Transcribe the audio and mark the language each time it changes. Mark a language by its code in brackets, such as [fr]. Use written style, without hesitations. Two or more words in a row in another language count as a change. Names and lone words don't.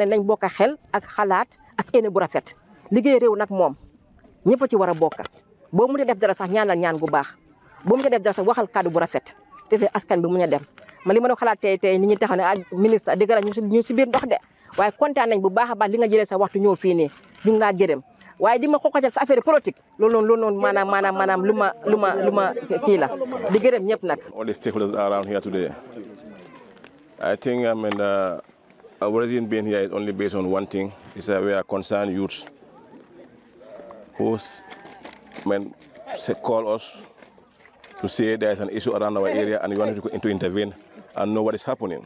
[wo] nañ bokk xel ak xalaat ak éne bu rafet liggéey réew nag moom ñëpp ci war a bokk boo mënee def dara sax ñaanal ñaan gu baax boo mënee def dara sax waxal kàddu bu rafet te fee askan bi mu ñu dem ma li ma doon xalaat tey nit ñi taxaw ne ministre dëgg la ñu si biir ndox de waaye kontaan nañ bu baax a baax li nga jëlee sa waxtu ñëw fii nii ñu ngi laa gërëm waaye di ma xoqatal sa [fr] affaire politique [wo] loolu noonu maanaam lu ma kii la di gërëm ñëpp nag. [en] All the stakeholders around here today. I think our reason being here is only based on one thing: is that we are concerned youths who call us to say there is an issue around our area and we want to intervene and know what is happening.